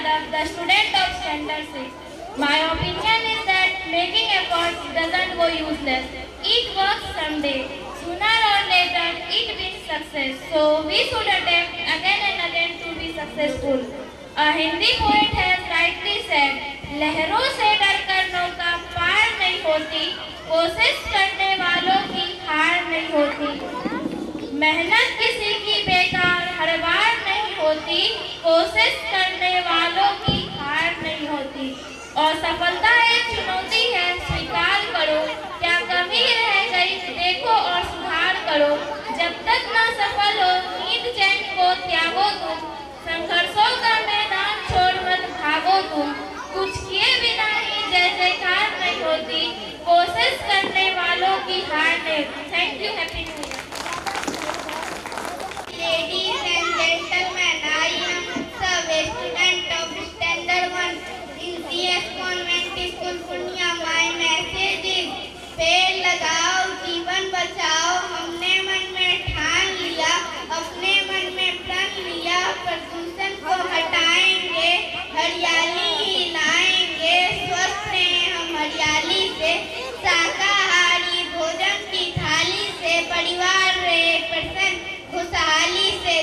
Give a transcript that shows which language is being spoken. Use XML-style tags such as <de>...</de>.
<en>the student of Standard 6. My opinion is that making efforts doesn't go useless. It works someday. Sooner or later, it brings success. So we should attempt again and again to be successful. A Hindi poet has rightly said,</en> <hi>लहरों से डरकर नौका पार नहीं होती, कोशिश करने वालों की हार नहीं होती। मेहनत किसी की बेकार हर बार नहीं होती, कोशिश करने वालों की हार नहीं होती। और सफलता एक चुनौती है, स्वीकार करो। क्या कमी रह गई देखो और सुधार करो। जब तक ना सफल हो नींद चैन को त्यागो तुम, संघर्षों का मैदान छोड़ मत भागो तुम। कुछ किए बिना ही जय जयकार नहीं होती, कोशिश करने वालों की हार नहीं।</hi> <en>Thank you. Happy new year. Ladies and gentlemen, I am Utsav, a student of Standard 1 in CS Convent School, Purnia. My message is,</en> <hi>पेड़ लगाओ जीवन बचाओ। हमने मन में ठान लिया, अपने मन में प्रण लिया, प्रदूषण को हटाएंगे, हरियाली ही लाएंगे। स्वस्थ रहें हम हरियाली से, शाकाहारी भोजन की थाली से, परिवार रहे प्रसन्न खुशहाली से।</hi>